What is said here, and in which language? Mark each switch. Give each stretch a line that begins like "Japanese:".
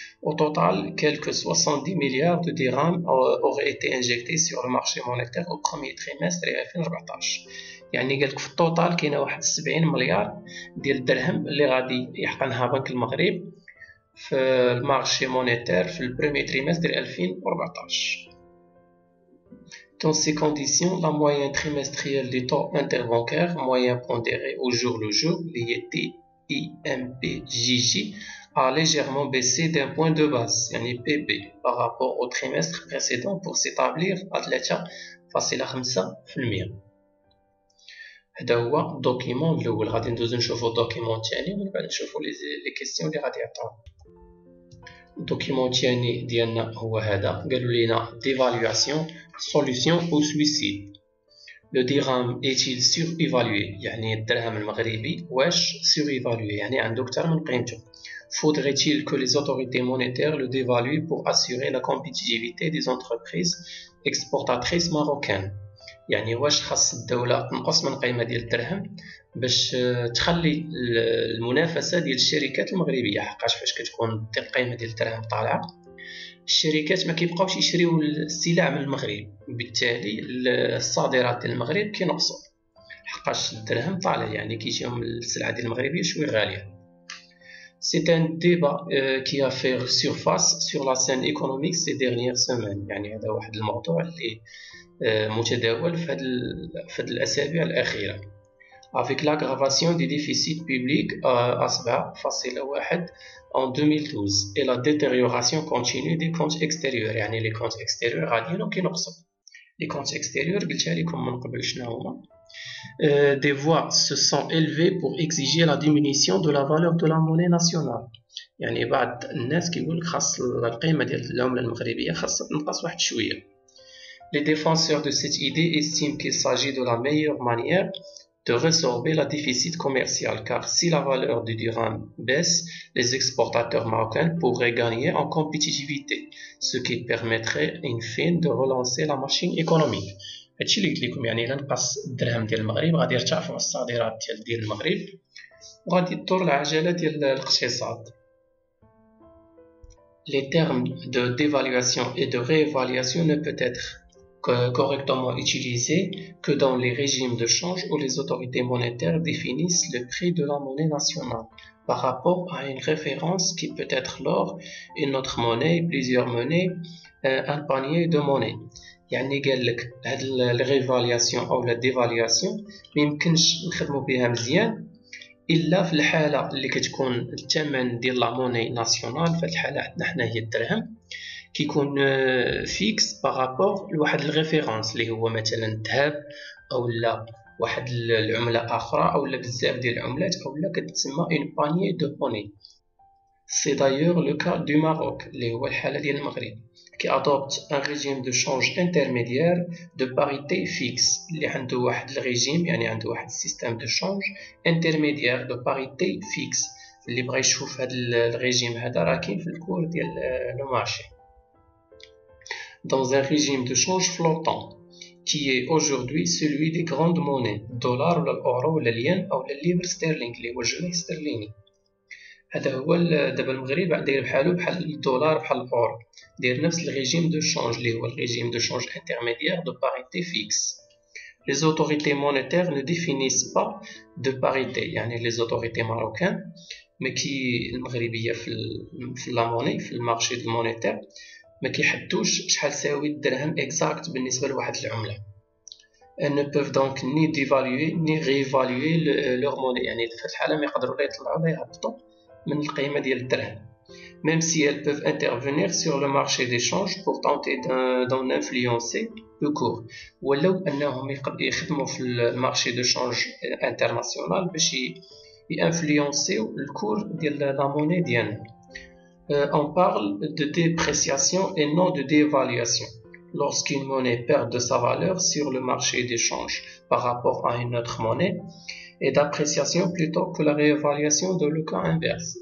French: Au total, quelques 70 milliards de dirhams auraient été injectés sur le marché monétaire au premier trimestre 2014.
Arabic: يعني قالك في التوتال كاينه واحد 70 مليار ديال الدرهم اللي غادي يحقنها بنك المغرب في المارشي مونيتير في البروميير تريمستر ديال 2014.
French: Dans ces conditions, la moyenne trimestrielle des taux interbancaires moyen pondéré au jour le jour, les TIMPJJ, a légèrement baissé d'un point de base, يعني PB, par rapport au trimestre précédent pour s'établir à 3.5%.
Arabic: هذا هو الدوكيمون الاول. غادي ندوزو نشوفو الدوكيمون الثاني ومن بعد نشوفو لي كيسيون اللي غادي يعطيو. الدوكيمون الثاني ديالنا هو هذا. قالوا لينا ديفالواسيون سوليوشن او سويسيد. لو درهم
French: est-il surévalué،
Arabic: يعني الدرهم المغربي واش
French: surévalué
Arabic: يعني عنده اكثر من قيمته.
French: Faudrait-il que les autorités monétaires le dévaluent pour assurer la compétitivité des entreprises exportatrices marocaines؟
Arabic: يعني واش خاص الدولة تنقص من قيمة ديال الدرهم باش تخلي المنافسة ديال الشركات المغربية، حقاش فاش كتكون القيمة ديال الدرهم طالعة الشركات ما كيبقاوش يشريو السلع من المغرب، بالتالي الصادرات ديال المغرب كينقصوا حقاش الدرهم طالع، يعني كيجيهم السلعة ديال المغربية شويه غالية.
French: C'est un débat qui a fait surface sur la scène économique ces dernières semaines،
Arabic: يعني هذا واحد الموضوع اللي متداول في هذه الأسابيع الأخيرة.
French: avec l'aggravation des déficits publics à 7.1 en 2012 et la détérioration continue des comptes extérieurs.
Arabic: يعني
French: les comptes extérieurs
Arabic: غاديين وكينقصوا.
French: Les comptes extérieurs
Arabic: قلتها لكم من قبل شنو هما.
French: Des voix se sont élevées pour exiger la diminution de la valeur de la monnaie nationale.
Arabic: يعني بعض الناس كيقول خاص القيمة ديال العملة المغربية خاصها تنقص واحد شوية.
French: Les défenseurs de cette idée estiment qu'il s'agit de la meilleure manière de résorber le déficit commercial, car si la valeur du dirham baisse, les exportateurs marocains pourraient gagner en compétitivité, ce qui permettrait in fine de relancer la machine économique.
Arabic: هادشي اللي قلت لكم يعني الا نقص الدرهم ديال المغرب غادي يرتفعوا الصادرات ديال المغرب وغادي تدور العجله ديال الاقتصاد.
French: Les termes de dévaluation et de réévaluation ne peuvent être correctement utilisés que dans les régimes de change où les autorités monétaires définissent le prix de la monnaie nationale par rapport à une référence qui peut être l'or, une autre monnaie, plusieurs monnaies, un panier de monnaies.
Arabic: يعني قال لك هاد الريفالياسيون او لا ديفالياسيون ما يمكنش نخدموا بها مزيان الا في الحاله اللي كتكون الثمن ديال لا موني ناسيونال في الحاله عندنا حنا هي الدرهم كيكون فيكس بارابور لواحد الريفيرونس اللي هو مثلا الذهب او لا واحد العمله اخرى او لا بزاف ديال العملات او لا كتسمى اون بانيي دو موني. سي دايور لو كا دو ماروك اللي هو الحاله ديال المغرب
French: qui adopte un régime de change intermédiaire de parité fixe
Arabic: اللي عنده واحد الريجيم يعني عنده واحد السيستم دو شونج انترميديير دو باريتي فيكس. اللي بغى يشوف هذا الريجيم هذا راه كاين في الكور ديال لو مارشي.
French: Dans un régime de change flottant qui est aujourd'hui celui des grandes monnaies
Arabic: الدولار ولا الاورو ولا الين او الليبر ستيرلينغ اللي هو الجنيه سترليني. هذا هو دابا المغرب داير بحالو بحال الدولار بحال الاورو داير نفس الريجيم دو شونج اللي هو الريجيم دو شونج
French: intermédiaire de parité fixe. Les autorités monétaires ne définissent pas de parité
Arabic: يعني
French: les autorités marocaines mais qui
Arabic: المغربيه في لا موني في المارشي المونيتير ما كيحدوش شحال تساوي الدرهم اكزاكت بالنسبه لواحد العمله.
French: Elles ne peuvent donc ni dévaluer ni réévaluer leur monnaie
Arabic: يعني في الحاله ما يقدروا لا يطلعوا لا يهبطوا من القيمه ديال الدرهم.
French: Même si elles peuvent intervenir sur le marché d'échange pour tenter d'en influencer le cours.
Arabic: ولو أنهم يخدموا في المارشي دو شانج انترناسيونال باش ينفلونسيو الكور ديال لا موني ديالنا.
French: On parle de dépréciation et non de dévaluation. Lorsqu'une monnaie perd de sa valeur sur le marché d'échange par rapport à une autre monnaie, et d'appréciation plutôt que la réévaluation de le cas inverse.